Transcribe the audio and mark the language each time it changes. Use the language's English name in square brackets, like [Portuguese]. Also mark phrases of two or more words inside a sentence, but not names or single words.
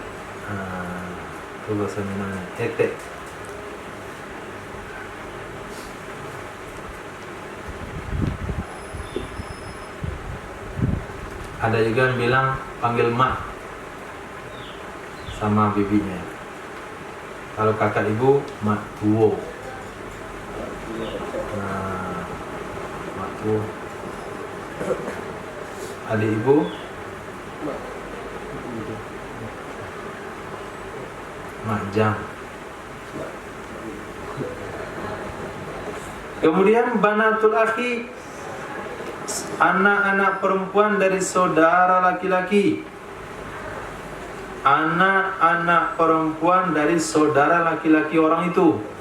[Indonesian] Itu bahasa Minangnya ete. Ada juga yang bilang panggil mak sama bibinya. Kalau kakak ibu [Minangkabau] mak tuwo. Mak tuwo. [Indonesian] Adik ibu [Minangkabau] mak jam. [Indonesian] Kemudian [Arabic] banatul akhi, [Indonesian] anak-anak perempuan dari saudara laki-laki. Anak-anak perempuan dari saudara laki-laki orang itu.